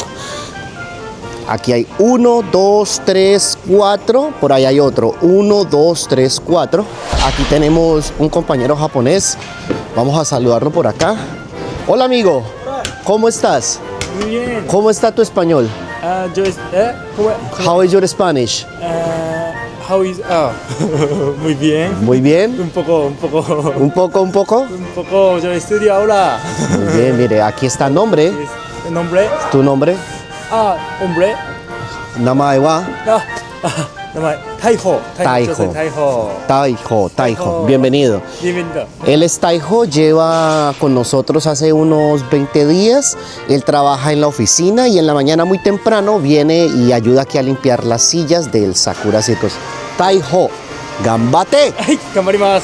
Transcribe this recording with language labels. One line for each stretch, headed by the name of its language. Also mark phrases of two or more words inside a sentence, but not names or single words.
Spanish: Aquí hay 1, 2, 3, 4. Por ahí hay otro. 1, 2, 3, 4. Aquí tenemos un compañero japonés. Vamos a saludarlo por acá. Hola, amigo. ¿Cómo estás? Muy bien. ¿Cómo está tu español?
English: How is your Spanish? How is
Spanish: muy bien. Muy bien. Un poco. Un poco. Yo estudio ahora. Muy bien, mire, aquí está nombre. ¿El nombre? ¿Tu nombre? Hombre.
Japanese: 名前は Taiho. Taiho.
Spanish: Bienvenido. Bienvenido. Él es Taiho, lleva con nosotros hace unos 20 días. Él trabaja en la oficina y en la mañana muy temprano viene y ayuda aquí a limpiar las sillas del Sakura Circus.
Japanese: Taiho, ¡gambate! Ay, gamarimasu.